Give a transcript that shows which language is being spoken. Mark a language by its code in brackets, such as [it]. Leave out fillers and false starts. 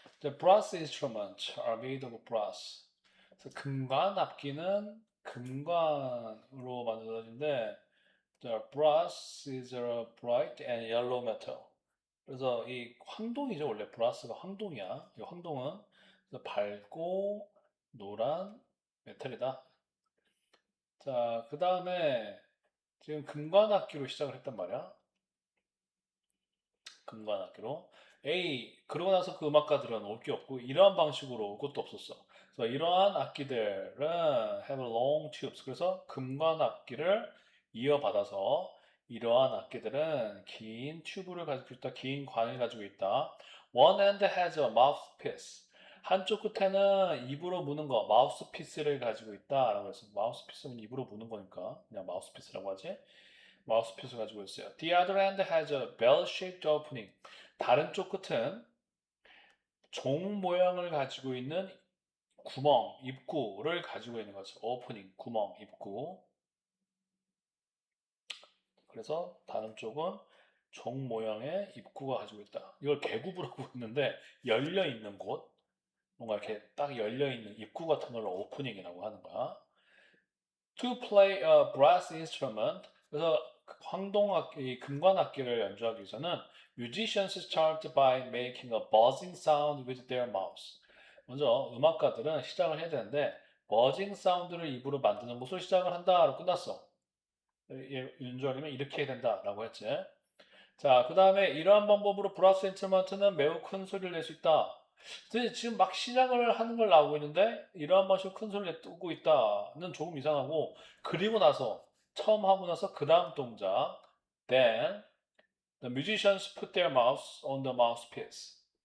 [en] The brass instruments are made of brass. [ko] 그래서 금관 악기는 금관으로 만들어진데, [en] the brass is a bright and yellow metal. [ko] 그래서 이 황동이죠. 원래 브라스가 황동이야. 이 황동은 그래서 밝고 노란 메탈이다. 자, 그 다음에 지금 금관악기로 시작을 했단 말이야. 금관악기로. 그러고 나서 그 음악가들은 올 게 없고, 이러한 방식으로 올 것도 없었어. 그래서 이러한 악기들은 [en] have long tubes. [ko] 그래서 금관악기를 이어받아서 이러한 악기들은 긴 튜브를 가지고 있다, 긴 관을 가지고 있다. [en] One end has a mouthpiece. [ko] 한쪽 끝에는 입으로 무는 거, 마우스피스를 가지고 있다라고 해서 마우스피스는 입으로 무는 거니까 그냥 마우스피스라고 하지. 마우스피스 가지고 있어요. [en] The other end has a bell-shaped opening. [ko] 다른 쪽 끝은 종 모양을 가지고 있는 구멍, 입구를 가지고 있는 거죠. 오프닝, 구멍, 입구. 그래서 다른 쪽은 종 모양의 입구가 가지고 있다. 이걸 개구부라고 했는데 열려 있는 곳, 뭔가 이렇게 딱 열려 있는 입구 같은 걸 오프닝이라고 하는 거야. [en] To play a brass instrument. [ko] 그래서 황동악기, 금관악기를 연주하기 위해서는 [en] musicians start by making a buzzing sound with their mouths. [ko] 먼저 음악가들은 시작을 해야 되는데 버징 사운드를 입으로 만드는 것으로 시작을 한다로 끝났어. 연주하려면 이렇게 해야 된다라고 했지. 자, 그 다음에 이러한 방법으로 브라스 인스트루먼트는 매우 큰 소리를 낼 수 있다. 근데 지금 막 시작을 하는 걸 나오고 있는데 이러한 방식으로 큰 소리를 내고 있다는 조금 이상하고 그리고 나서 처음 하고 나서 그 다음 동작 [en] Then the musicians put their mouths on the mouthpiece.